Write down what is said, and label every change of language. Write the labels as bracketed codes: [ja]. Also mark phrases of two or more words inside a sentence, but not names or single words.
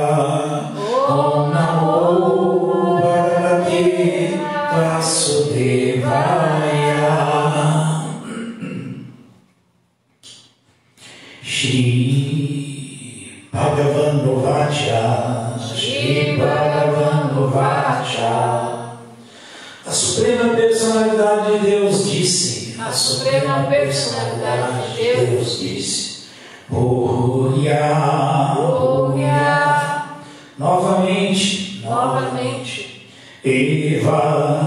[sa] Om Namo Bhagavate Vasudevaya. Shri Bhagavan Vacha. Shri Bhagavan Vacha. [pt] A Suprema Personalidade de Deus disse. A Suprema Personalidade de Deus disse. Bhurya. Bhurya. Novamente. Eva.